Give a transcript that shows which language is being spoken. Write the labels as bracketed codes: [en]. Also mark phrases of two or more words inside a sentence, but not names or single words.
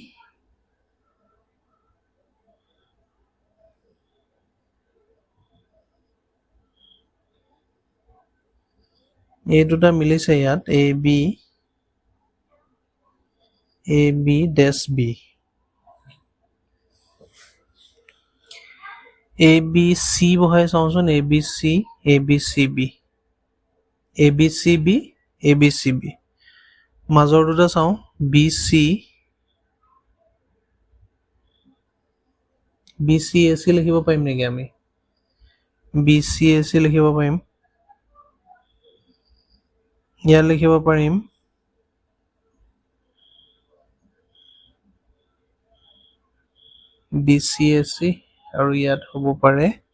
[as] এই দুটা মিলিছে ইয়াত [en] A B dash B A B C [as] বহাই চাওঁচোন [en] A B C A B C [as] B A [en] B C [as] B A B C B মাজৰ দুটা চাওঁ B C [en] B C A C [as] লিখিব পাৰিম নেকি আমি [en] B C A C [as] লিখিব পাৰিম ইয়াত লিখিব পাৰিম [en] B C A C [as] আৰু ইয়াত হ'ব পাৰে